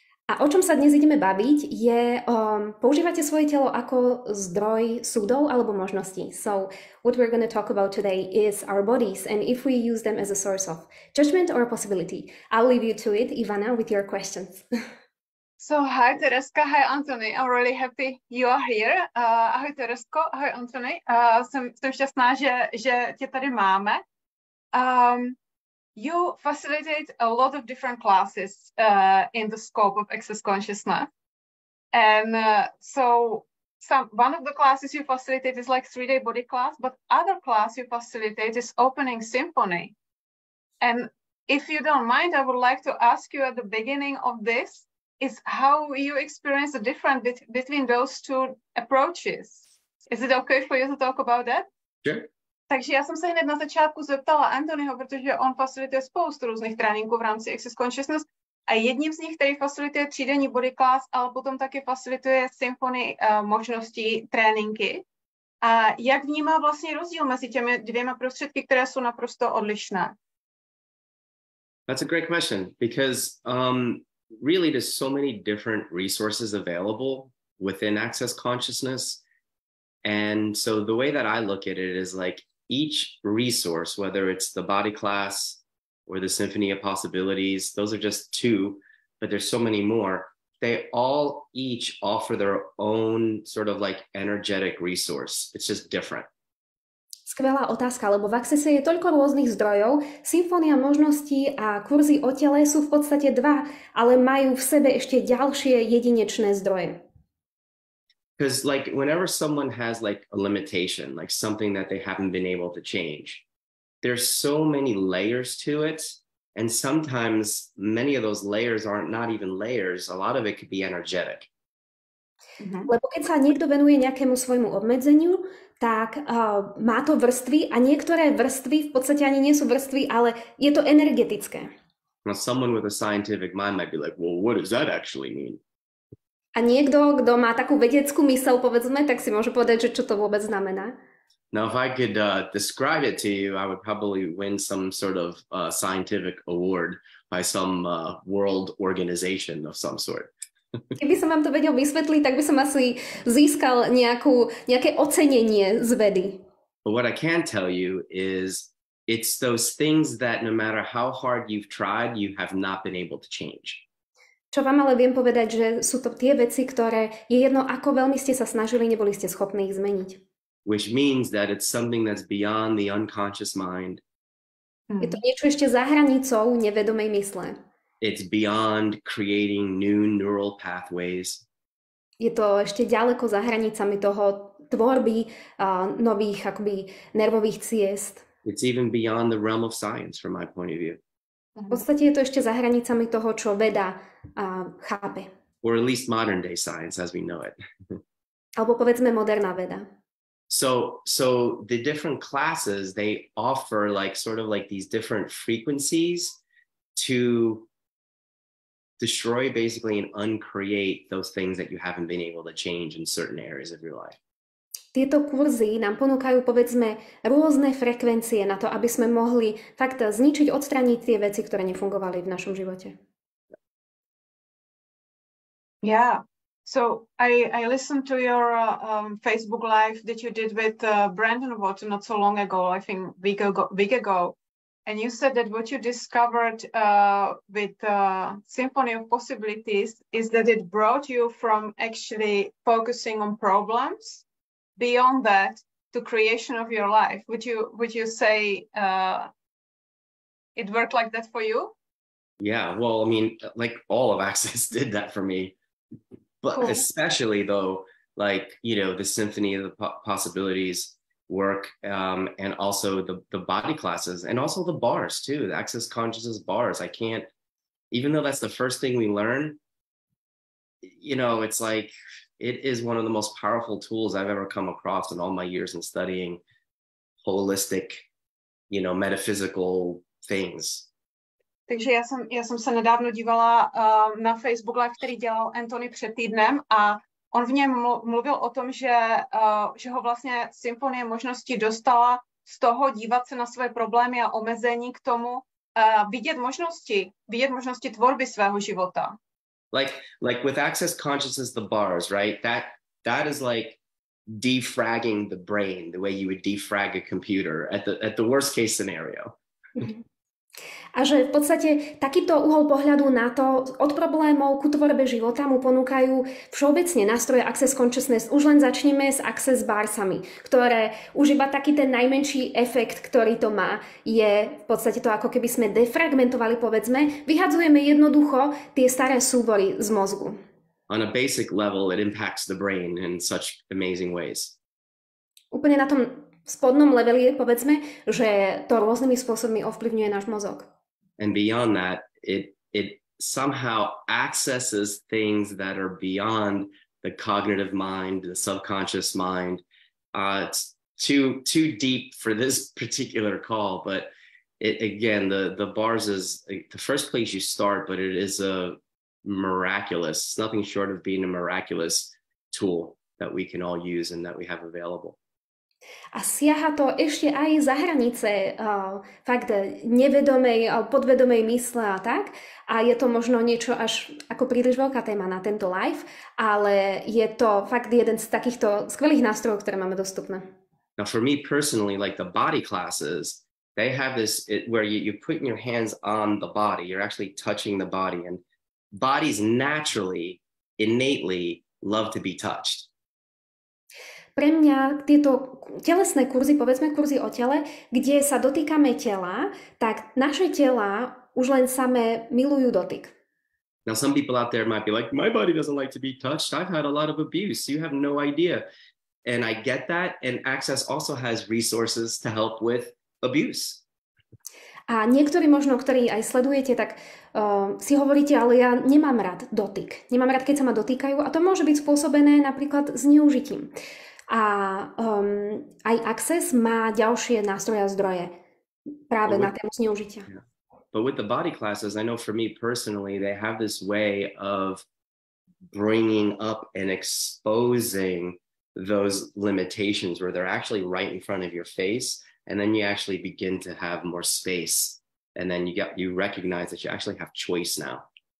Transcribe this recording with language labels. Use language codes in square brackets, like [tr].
[sk] A o čom sa dnes ideme baviť je, používate svoje telo ako zdroj súdov alebo možností. [en] So what we're going to talk about today is our bodies and if we use them as a source of judgment or possibility. I'll leave you to it, Ivana, with your questions. So hi Tereska, hi Anthony. I'm really happy you are here. [cs] Ahoj Teresko, ahoj Anthony. Jsem šťastná, že tě tady máme. [en] You facilitate a lot of different classes in the scope of access consciousness. And so one of the classes you facilitate is like 3-day body class, but other class you facilitate is Opening Symphony. And if you don't mind, I would like to ask you at the beginning of this is how you experience the difference between those two approaches. Is it okay for you to talk about that? Sure. [cs] Takže já jsem se hned na začátku zeptala Anthonyho, protože on facilituje spoustu různých tréninků v rámci Access Consciousness a jedním z nich, který facilituje 3denní body class, ale potom taky facilituje symfonii možností tréninky. A jak vnímá vlastně rozdíl mezi těmi dvěma prostředky, které jsou naprosto odlišné? [en] That's a great question because really there's so many different resources available within Access Consciousness. And so the way that I look at it is like each resource, whether it's the body class or the symphony of possibilities, those are just two, but there's so many more. They all each offer their own sort of like energetic resource. It's just different. [sk] Skvelá otázka, lebo v Accesse je toľko rôznych zdrojov. Symfónia možností a kurzy o tele sú v podstate dva, ale majú v sebe ešte ďalšie jedinečné zdroje. [en] Because like whenever someone has like a limitation, like something that they haven't been able to change, there's so many layers to it. And sometimes many of those layers aren't not even layers. A lot of it could be energetic. [sk] Lebo keď sa niekto venuje nejakému svojmu obmedzeniu, tak má to vrstvy a niektoré vrstvy v podstate ani nie sú vrstvy, ale je to energetické. [en] Now someone with a scientific mind might be like, well, what does that actually mean? [sk] A niekto, kto má takú vedeckú myseľ, povedzme, tak si môže povedať, že čo to vôbec znamená. [en] Now, if I could describe it to you, I would probably win some sort of scientific award by some world organization of some sort. [sk] Keby som vám to vedel vysvetliť, tak by som asi získal nejaké ocenenie z vedy. [en] But what I can tell you is it's those things that no matter how hard you've tried, you have not been able to change. [sk] Čo vám ale viem povedať, že sú to tie veci, ktoré je jedno, ako veľmi ste sa snažili, neboli ste schopní ich zmeniť. [en] Which means that it's something that's beyond the unconscious mind. [sk] Je to niečo ešte za hranicou nevedomej mysle. [en] It's beyond creating new neural pathways. [sk] Je to ešte ďaleko za hranicami toho tvorby nových akoby nervových ciest. [en] It's even beyond the realm of science from my point of view. [sk] V podstate je to ešte za hranicami toho, čo veda chápe. [en] Or at least modern day science as we know it. [sk] Alebo povedzme moderná veda. [en] So the different classes, they offer like sort of like these different frequencies to destroy basically and uncreate those things that you haven't been able to change in certain areas of your life. [sk] Tieto kurzy nám ponúkajú, povedzme, rôzne frekvencie na to, aby sme mohli fakt zničiť, odstrániť tie veci, ktoré nefungovali v našom živote. [en] Yeah. So I listened to your Facebook live that you did with Brandon Watt not so long ago, I think week ago. And you said that what you discovered with Symphony of Possibilities is that it brought you from actually focusing on problems beyond that to creation of your life. Would you say it worked like that for you? Yeah, well, I mean, like all of Access did that for me, but cool. Especially though, like, you know, the Symphony of the Possibilities work, and also the body classes, and also the bars too, the Access Consciousness bars. I can't, even though that's the first thing we learn, you know, it's like, it is one of the most powerful tools I've ever come across in all my years in studying holistic, you know, metaphysical things. [cs] Takže já jsem se nedávno dívala na Facebook Live, který dělal Anthony před týdnem a on v něm mluvil o tom, že ho vlastně symfonie možností dostala z toho dívat se na své problémy a omezení k tomu vidět možnosti tvorby svého života. [en] Like with access consciousness, the bars, right? That is like defragging the brain the way you would defrag a computer at the worst case scenario. [sk] A že v podstate takýto uhol pohľadu na to od problémov ku tvorbe života mu ponúkajú všeobecne nástroje Access Consciousness. Už len začneme s Access Barsami, ktoré už iba taký ten najmenší efekt, ktorý to má, je v podstate to, ako keby sme defragmentovali, povedzme, vyhadzujeme jednoducho tie staré súbory z mozgu. [en] On a basic level, it impacts the brain in such amazing ways. [sk] Úplne na tom spodnom leveli, povedzme, že to rôznymi spôsobmi ovplyvňuje náš mozog. [en] And beyond that, it somehow accesses things that are beyond the cognitive mind, the subconscious mind. It's too deep for this particular call, but again, the bars is the first place you start, but it is it's nothing short of being a miraculous tool that we can all use and that we have available. [sk] A siaha to ešte aj za hranice fakt nevedomej, podvedomej mysle a tak. A je to možno niečo až ako príliš veľká téma na tento live, ale je to fakt jeden z takýchto skvelých nástrojov, ktoré máme dostupné. [en] Now for me personally, like the body classes, they have this where you put your hands on the body, you're actually touching the body, and bodies naturally, innately love to be touched. [sk] Pre mňa tieto telesné kurzy, povedzme kurzy o tele, kde sa dotýkame tela, tak naše tela už len samé milujú dotyk. [en] Now some people out there might be like, my body doesn't like to be touched. I've had a lot of abuse. You have no idea. And I get that. And Access also has resources to help with abuse. [sk] A niektorí možno, ktorí aj sledujete, tak si hovoríte, ale ja nemám rád dotyk. Nemám rád, keď sa ma dotýkajú a to môže byť spôsobené napríklad zneužitím. A aj Access má ďalšie nástroje a zdroje práve na tému zneužitia. [en] Yeah. But with the body classes, I know for me personally, they have this way of bringing up and exposing those limitations where they're actually right in front of your face. And then you actually begin to have more space. And then you recognize that you actually have choice now.